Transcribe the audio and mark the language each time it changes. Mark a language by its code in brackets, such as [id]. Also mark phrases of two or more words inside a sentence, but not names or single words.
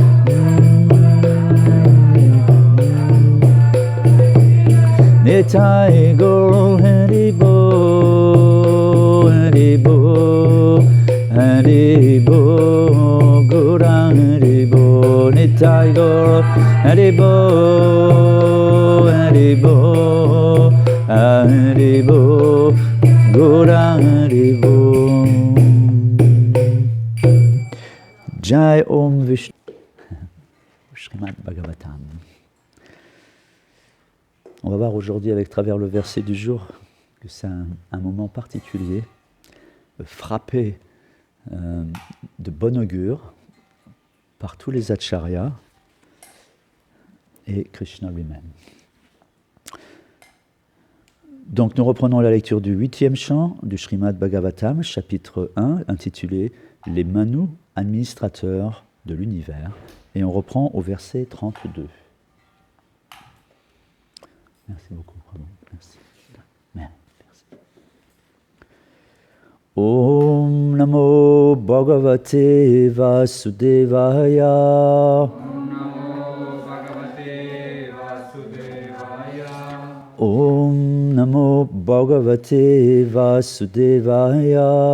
[bn] নিতাই গৌর হরিবোল হরিবোল হরিবোল গৌরাঙ্গ হরিবোল নিতাই গৌর হরিবোল হরিবোল হরিবোল গৌরাঙ্গ হরিবোল জয় ওঁ বিষ্ণু শ্রীমদ্ ভাগবতম্. [fr] On va voir aujourd'hui avec travers le verset du jour que c'est un moment particulier, frappé de bon augure par tous les acharyas et Krishna lui-même. Donc nous reprenons la lecture du 8e chant du Srimad Bhagavatam, chapitre 1, intitulé « Les Manus, administrateurs de l'univers », et on reprend au verset 32. Merci beaucoup, pardon. Merci. Merci. [sa] ॐ नमो भगवते वासुदेवाय. ॐ नमो भगवते वासुदेवाय. ॐ नमो भगवते वासुदेवाय.